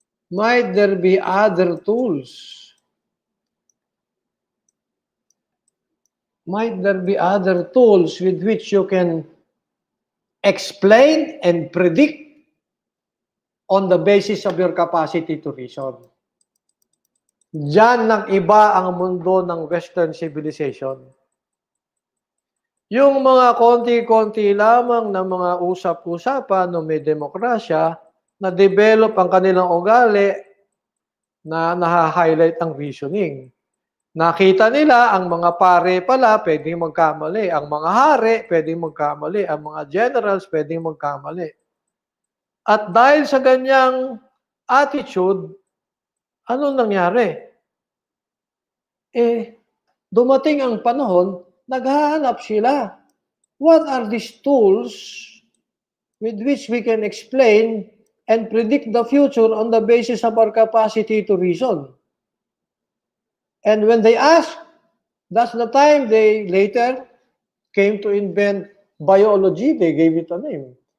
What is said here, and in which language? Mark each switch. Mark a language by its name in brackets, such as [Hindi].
[English] Might there be other tools? Might there be other tools with which you can explain and predict on the basis of your capacity to reason? [Filipino] Diyan nag-iba ang mundo ng Western civilization. Yung mga konti-konti lamang na mga usap-usapan no may demokrasya, na-develop ang kanilang ugali na naha-highlight ang reasoning. Nakita nila ang mga pare pala pwedeng magkamali, ang mga hari pwedeng magkamali, ang mga generals pwedeng magkamali. At dahil sa ganyang attitude, anong nangyari? Dumating ang panahon, naghahanap sila. [English] What are these tools with which we can explain and predict the future on the basis of our capacity to reason? And when they asked, that's the time they later came to invent biology, they gave it a name.